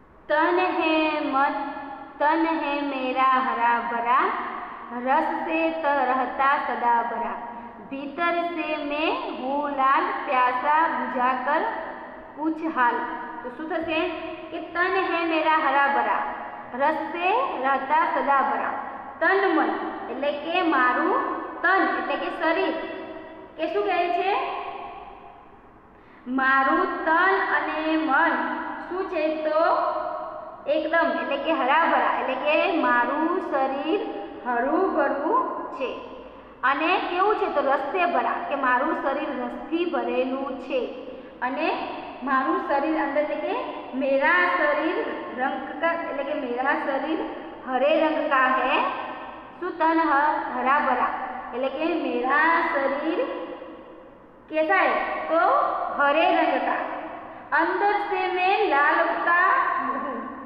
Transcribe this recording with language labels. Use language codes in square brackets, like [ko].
[hi] तन है मेरा हरा भरा, रस से रहता सदा भरा, भीतर से मैं हूँ लाल, प्यासा बुझाकर पूछ हाल। [gu] तो શું થશે કે [hi] તન હે મેરા હરા ભરા, રસ से रहता सदा भरा। [gu] તન મન એટલે કે મારું તન એટલે કે શરીર કે શું કહે છે? મારું તન અને મન શું છે? તો એકદમ એટલે કે હરાભરા એટલે કે મારું શરીર હરું ભરું છે અને કેવું છે? તો રસથી ભરા કે મારું શરીર રસથી ભરેલું છે અને મારું શરીર અંદર એટલે કે [hi] मेरा शरीर रंग का [gu] એટલે કે [hi] मेरा शरीर हरे रंग का है। શું તન हरा भरा એટલે કે मेरा शरीर कैसा है? तो हरे रंग का, अंदर से मैं लाल का हूँ।